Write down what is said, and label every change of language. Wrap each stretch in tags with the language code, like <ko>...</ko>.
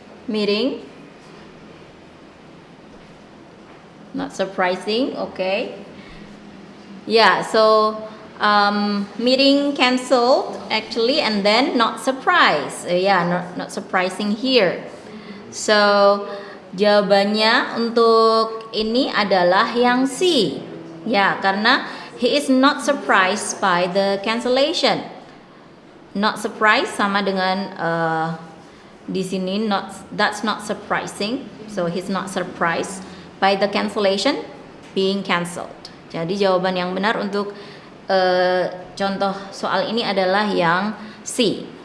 <en>Meeting, not surprising, okay. Yeah, so meeting cancelled actually, and then not surprised. Yeah, not surprising here.</en> <id>So jawabannya untuk ini adalah yang C. Ya, karena</id> <en>he is not surprised by the cancellation. Not surprised</en> <id>sama dengan di sini</id> <en>that's not surprising. So he's not surprised by the cancellation being cancelled.</en> <id>Jadi jawaban yang benar untuk contoh soal ini adalah yang C.</id>